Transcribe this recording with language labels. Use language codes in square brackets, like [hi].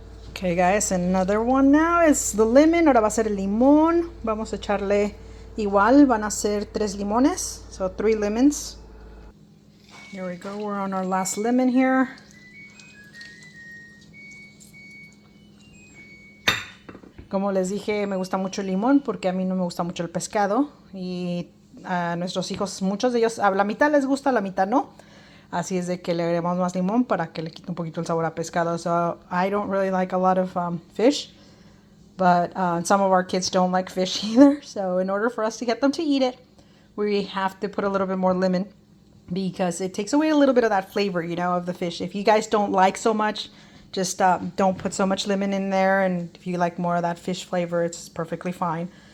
[en] Okay guys, another one now is the lemon. [es] Ahora va a ser el limón. Vamos a echarle igual, van a ser 3 limones, [en] so 3 lemons. Here we go, we're on our last lemon here. [es] Como les dije, me gusta mucho el limón porque a mí no me gusta mucho el pescado, y a nuestros hijos, muchos de ellos, a la mitad les gusta, a la mitad no. Así es de que le agregamos más limón para que le quite un poquito el sabor a pescado. [en] So I don't really like a lot of fish, but some of our kids don't like fish either. So in order for us to get them to eat it, we have to put a little bit more lemon, because it takes away a little bit of that flavor, you know, of the fish. If you guys don't like so much, just don't put so much lemon in there, and if you like more of that fish flavor, it's perfectly fine.